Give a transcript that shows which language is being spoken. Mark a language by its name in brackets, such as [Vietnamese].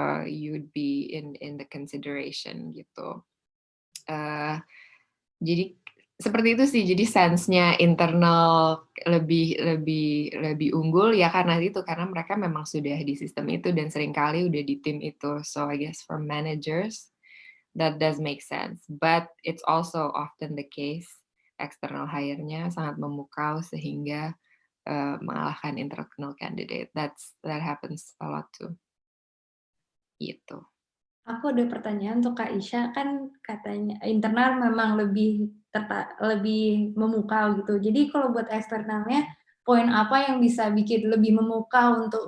[English] you'd be in the consideration gitu. [Indonesian] Jadi seperti itu sih. Jadi sense-nya internal lebih unggul ya karena itu, karena mereka memang sudah di sistem itu dan seringkali udah di tim itu. [English] So I guess for managers that does make sense, but it's also often the case external hire-nya [Indonesian] sangat memukau sehingga mengalahkan [English] internal candidate. That happens a lot too. Gitu. [Indonesian] Aku ada pertanyaan untuk Kak Isya, kan katanya internal memang lebih memukau gitu. Jadi kalau buat eksternalnya, poin apa yang bisa bikin lebih memukau untuk